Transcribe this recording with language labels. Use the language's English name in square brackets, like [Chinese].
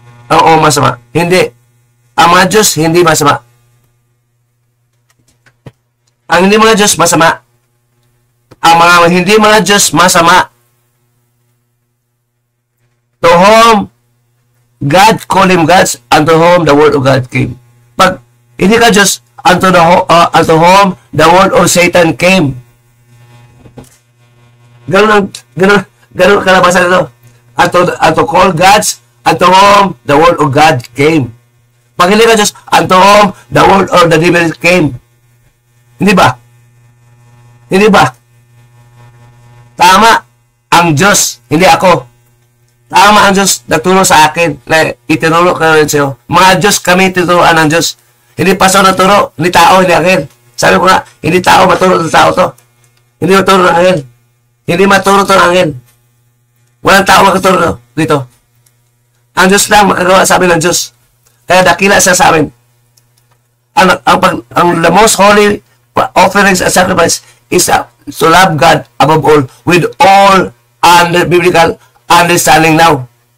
[Filipino] Oo, masama. Hindi. Ang mga Diyos, hindi masama. Ang hindi mga Diyos, masama. Ang mga hindi mga Diyos, masama. [English] To whom God called him gods, unto whom the word of God came. [Filipino] Pag hindi ka Diyos, [English] unto whom the word of Satan came. [Filipino] Ganun kalabasan ito. [English] Unto call gods, unto whom the word of God came. [Filipino] Pag hindi ka Diyos, [English] unto whom the word of the devil came. [Filipino] Hindi ba? Hindi ba? Tama ang Diyos, hindi ako. Tama ang Diyos, nagturo sa akin, na itinuro ka rin sa'yo. Mga Diyos, kami tinuruan ng Diyos. Hindi pastor na turo, hindi tao, hindi akin. Sabi ko nga, hindi tao, maturo ng tao to. Hindi maturo ng akin. Hindi maturo to ng akin. Walang tao makaturo dito. Ang Diyos lang makagawa sa amin ng Diyos. Kaya dakila siya sa amin. [English] Ang the most holy offerings and sacrifice is to love God above all with all biblical understanding now.